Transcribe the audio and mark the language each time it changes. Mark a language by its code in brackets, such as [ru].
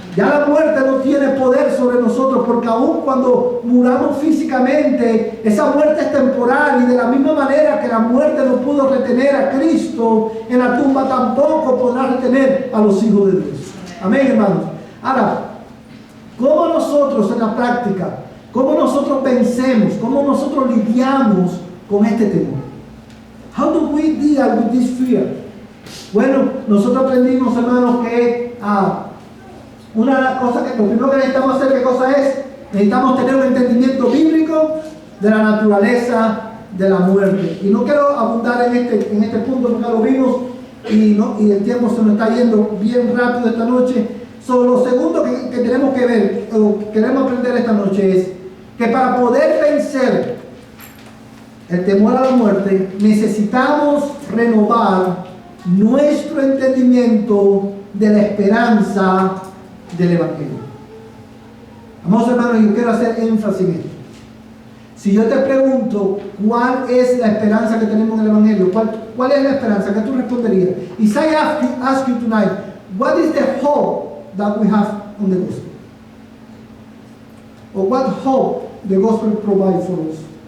[es] Ya la muerte no tiene poder sobre nosotros, porque aun cuando muramos físicamente, esa muerte es temporal, y de la misma manera que la muerte no pudo retener a Cristo en la tumba, tampoco podrá retener a los hijos de Dios. Amén, hermanos. Ahora, ¿cómo nosotros en la práctica, cómo nosotros vencemos, cómo nosotros lidiamos con este temor? [en] How do we deal with this fear? [es] Bueno, nosotros aprendimos, hermanos, que una de las cosas lo primero que necesitamos hacer, ¿qué cosa es? Necesitamos tener un entendimiento bíblico de la naturaleza de la muerte. Y no quiero abundar en este punto porque lo vimos y el tiempo se nos está yendo bien rápido esta noche. Lo segundo que tenemos que ver, o queremos aprender esta noche, es que para poder vencer el temor a la muerte, necesitamos renovar nuestro entendimiento de la esperanza del Evangelio. Amados hermanos, yo quiero hacer énfasis en esto. Si yo te pregunto cuál es la esperanza que tenemos en el Evangelio, ¿cuál es la esperanza? ¿Qué tú responderías? [en] If I ask you tonight, what is the hope that we have on the gospel? Or what hope the gospel provides for us?